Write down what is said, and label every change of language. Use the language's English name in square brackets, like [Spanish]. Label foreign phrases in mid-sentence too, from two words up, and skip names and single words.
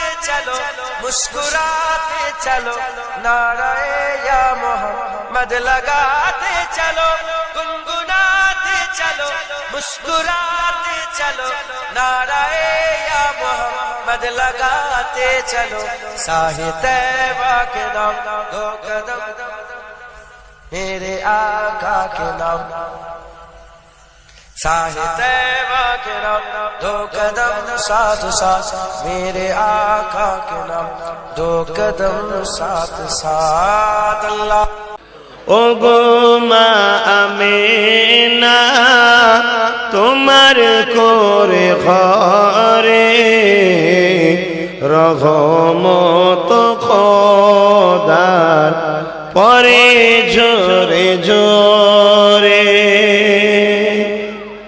[Urdu] چلو مسکراتے چلو نعرہ یا محمد لگاتے چلو گنگناتے چلو مسکراتے چلو نعرہ یا محمد لگاتے چلو ساحِ طیبہ کے نام دو قدم میرے آقا کے نام ساحِ طیبہ کے نام دو قدم ساتھ ساتھ میرے آقا کے نام دو قدم ساتھ ساتھ اللہ [Bangla] ও গো মা আমিনা তোমার করে ঘরে রহমত খোদার পরে জোরে জোরে